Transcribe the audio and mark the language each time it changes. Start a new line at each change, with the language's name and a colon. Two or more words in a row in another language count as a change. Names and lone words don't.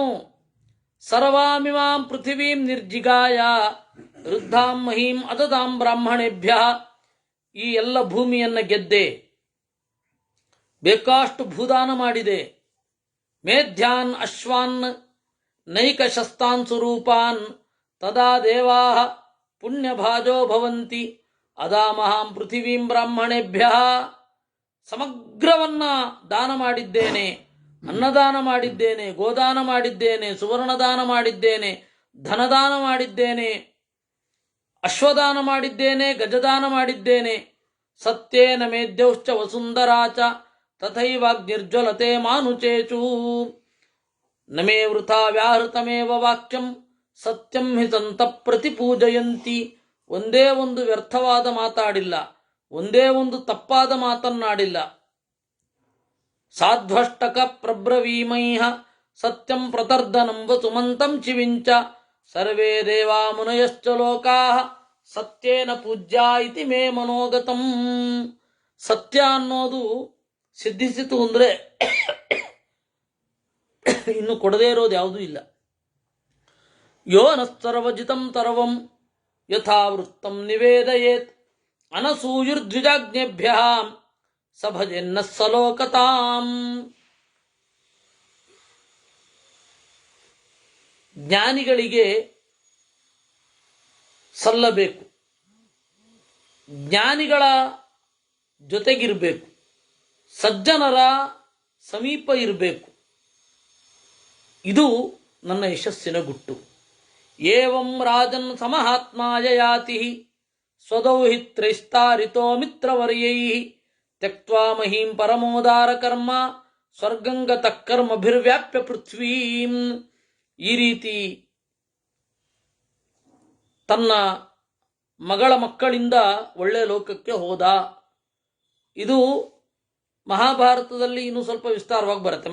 Sanskrit: ಸರ್ವಾಮಿಮಾಂ ಪೃಥಿವೀಂ ನಿರ್ಜಿಗಾಯ ವೃದ್ಧಾಂ ಮಹೀಂ ಅದದಾಂ ಬ್ರಾಹ್ಮಣೇಭ್ಯ.
Kannada: ಈ ಎಲ್ಲ ಭೂಮಿಯನ್ನು ಗೆದ್ದೆ, ಬೇಕಾಷ್ಟು ಭೂದಾನ ಮಾಡಿದೆ.
Sanskrit: ಮೇಧ್ಯಾನ್ ಅಶ್ವಾನ್ ನೈಕ ಶಸ್ತಾನ್ ಸ್ವರೂಪಾನ್ ತದಾ ದೇವಾ ಪುಣ್ಯಭಾಜೋ ಭವಂತಿ ಅದಾಮಹಾಂ ಪೃಥಿವೀಂ ಬ್ರಾಹ್ಮಣೇಭ್ಯ.
Kannada: ಸಮಗ್ರವನ್ನ ದಾನ ಮಾಡಿದ್ದೇನೆ, ಅನ್ನದಾನ ಮಾಡಿದ್ದೇನೆ, ಗೋದಾನ ಮಾಡಿದ್ದೇನೆ, ಸುವರ್ಣದಾನ ಮಾಡಿದ್ದೇನೆ, ಧನದಾನ ಮಾಡಿದ್ದೇನೆ, ಅಶ್ವದಾನ ಮಾಡಿದ್ದೇನೆ, ಗಜದಾನ ಮಾಡಿದ್ದೇನೆ.
Sanskrit: ಸತ್ಯೇನ ಮೇದ್ಯೌಶ್ಚ ವಸುಂಧರಾಚ ತಥೈವಾಗ್ನಿರ್ಜ್ವಲತೆ ಮಾನುಚೇಚು ನಮೇ ವೃಥಾ ವ್ಯಾಹೃತಮೇವ ವಾಕ್ಯಂ ಸತ್ಯಂ ಹಿ ಸಂತ ಪ್ರತಿಪೂಜಯಂತಿ.
Kannada: ಒಂದೇ ಒಂದು ವ್ಯರ್ಥವಾದ ಮಾತಾಡಿಲ್ಲ, ಒಂದೇ ಒಂದು ತಪ್ಪಾದ ಮಾತನ್ನಾಡಿಲ್ಲ.
Sanskrit: ಸಾಧ್ವಷ್ಟಕ ಪ್ರಬ್ರವೀಮೈಹ ಸತ್ಯಂ ಪ್ರತರ್ದನಂ ವಸುಮಂತಂ ಚಿವಿಂಚ ಸರ್ವೇ ದೇವಾ ಮುನಯಶ್ಚ ಲೋಕಾಃ ಸತ್ಯೇನ ಪೂಜ್ಯ ಇತಿ ಮೇ ಮನೋಗತಂ.
Kannada: ಸತ್ಯ ಅನ್ನೋದು ಸಿದ್ಧಿಸಿತು ಅಂದರೆ ಇನ್ನು ಕೊಡದೇ ಇರೋದು ಯಾವುದೂ ಇಲ್ಲ.
Sanskrit: ಯೋ ನ ಸರ್ವಜಿತಂ ತರ್ವಂ ಯಥಾವೃತ್ತಂ ನಿವೇದಯೇತ್ ಅನಸೂಯುರ್ದ್ವಿಜಾಜ್ಞೇಭ್ಯ ಸಭಜೆನ್ನ ಸಲೋಕತಾಂ.
Kannada: ಜ್ಞಾನಿಗಳಿಗೆ ಸಲ್ಲಬೇಕು, ಜ್ಞಾನಿಗಳ ಜೊತೆಗಿರಬೇಕು, ಸಜ್ಜನರ ಸಮೀಪ ಇರಬೇಕು. ಇದು ನನ್ನ ಯಶಸ್ಸಿನ ಗುಟ್ಟು.
Sanskrit: ಏವಂ ರಾಜನ್ ಸಮಹಾತ್ಮಾಯ ಯಾತಿ ಸ್ವದೌಹಿತ್ರೈಸ್ತಾರಿತೋ ಮಿತ್ರವರ್ಯೈ ತ್ಯಕ್ತ್ವಾ ಮಹೀಂ ಪರಮೋದಾರ ಕರ್ಮ ಸ್ವರ್ಗಂಗತಃ ಕರ್ಮಭಿರ್ವ್ಯಾಪ್ಯ ಪೃಥ್ವೀಂ.
Kannada: ಈ ರೀತಿ ತನ್ನ ಮಗಳ ಮಕ್ಕಳಿಂದ ಒಳ್ಳೆಯ ಲೋಕಕ್ಕೆ ಹೋದ. ಇದು ಮಹಾಭಾರತದಲ್ಲಿ ಇನ್ನೂ ಸ್ವಲ್ಪ ವಿಸ್ತಾರವಾಗಿ ಬರುತ್ತೆ.